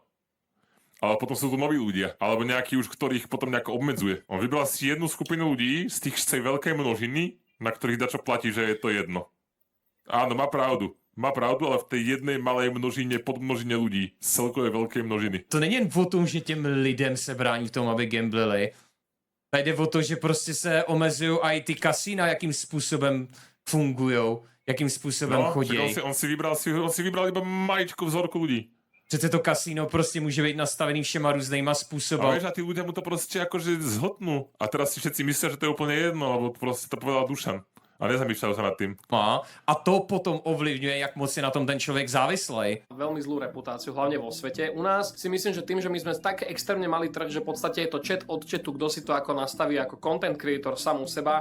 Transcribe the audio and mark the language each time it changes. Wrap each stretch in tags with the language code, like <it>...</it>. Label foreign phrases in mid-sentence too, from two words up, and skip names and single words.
<sk>Ale potom sú tu noví ľudia, alebo nejakí už, ktorých potom nejako obmedzuje. On vybral si jednu skupinu ľudí z tých veľkej množiny, na ktorých dačo platí, že je to jedno. Áno, má pravdu. Má pravdu, ale v tej jednej malej množine, podmnožine ľudí, z celkovej veľkej množiny.</sk> <cs>To není jen o tom, že těm lidem se brání v tom, aby gamblili. Tady jde o to, že prostě se omezují i ty kasína, jakým způsobem fungujou, jakým způsobem chodí.</cs> <sk>On si vybral iba maličku vzorku ľudí.</sk> <cs>Přece to kasíno prostě může být nastavený všema různýma způsoby.</cs> <sk>A vieš, a tí ľudia mu to proste akože zhotnú. A teraz si všetci myslia, že to je úplne jedno, lebo proste to povedal Dušan. A nezamýšľajú sa nad tým.</sk> <cs>A to potom ovlivňuje, jak moc je na tom ten človek závislej.</cs> <sk>Veľmi zlú reputáciu, hlavne vo svete. U nás si myslím, že tým, že my sme tak extrémne mali trh, že v podstate je to chat od chatu, kto si to ako nastaví ako</sk> <en>content creator</en> <sk>sám u seba.</sk>